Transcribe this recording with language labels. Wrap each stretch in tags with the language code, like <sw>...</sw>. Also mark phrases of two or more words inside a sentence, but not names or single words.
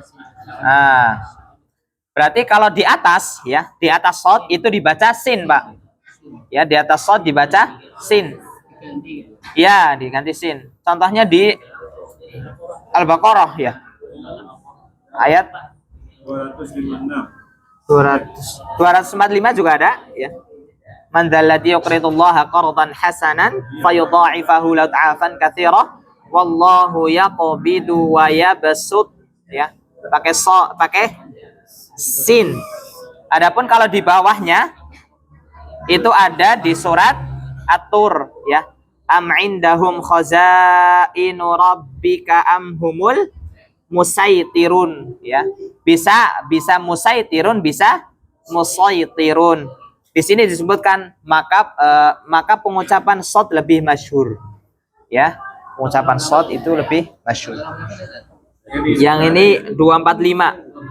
<id>Nah, berarti kalau di atas ya, di atas shad itu dibaca sin, Pak. Ya, di atas shad dibaca sin. Ya, diganti sin. Contohnya di Al-Baqarah ya. Ayat 245 juga ada ya.</id> <ar>من ذا الذي يقرض الله قرضا حسنا فيضاعفه له أضعافا كثيرة والله يقبض ويبسط ya.</ar> <id>Pakai sin. Adapun kalau di bawahnya itu ada di surat At-Tur ya.</id> <ar>أم عندهم خزائن ربك أم هم المسيطرون ya.</ar> <id>Bisa musaitirun, bisa musaitirun. Di sini disebutkan maka pengucapan shad lebih masyhur. Ya, pengucapan shad itu lebih masyhur. Yang ini 245.</id>